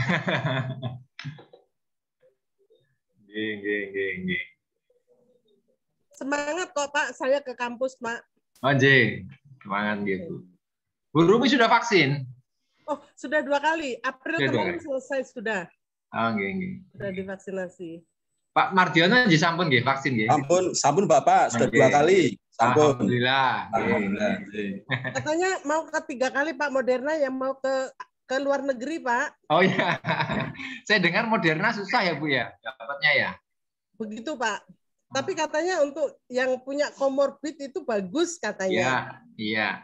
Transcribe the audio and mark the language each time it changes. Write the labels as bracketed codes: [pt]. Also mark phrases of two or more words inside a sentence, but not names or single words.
[id] Nggih. Semangat kok, Pak. Saya ke kampus, Pak. Oh, nggih. Semangat gitu. Bu Rumi sudah vaksin? Oh, sudah 2 kali. April Sudah 2 kemarin kali. selesai sudah. Oh, nggih. Sudah divaksinasi. [jv] Pak Mardiono nggih sampun nggih vaksin nggih? [id] Sampun Bapak, sudah Oke. 2 kali. Sampun. Alhamdulillah. Nggih. Alhamdulillah. Katanya mau ke 3 kali, Pak, Moderna yang mau ke luar negeri, Pak. Oh ya. Saya dengar Moderna susah ya Bu ya dapatnya ya. Begitu, Pak. Tapi katanya untuk yang punya komorbid itu bagus katanya. Iya.